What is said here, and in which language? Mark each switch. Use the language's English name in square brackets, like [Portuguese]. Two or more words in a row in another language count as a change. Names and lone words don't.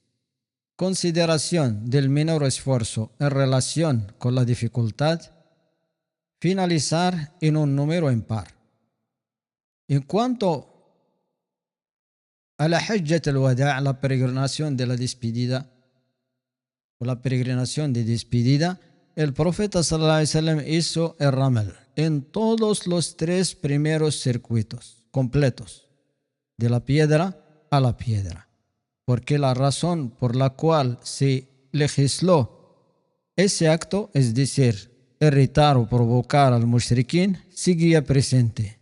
[Spanish] Consideración del menor esfuerzo en relación con la dificultad, finalizar en un número impar. En cuanto a la [Arabic] حجة الوداع', [Spanish] la peregrinación de la despedida, o la peregrinación de despedida, el profeta [Arabic] صلى الله عليه وسلم [Spanish] hizo el ramal en todos los 3 primeros circuitos completos, de la piedra a la piedra, porque la razón por la cual se legisló ese acto, es decir, irritar o provocar al mushriquín, seguía presente.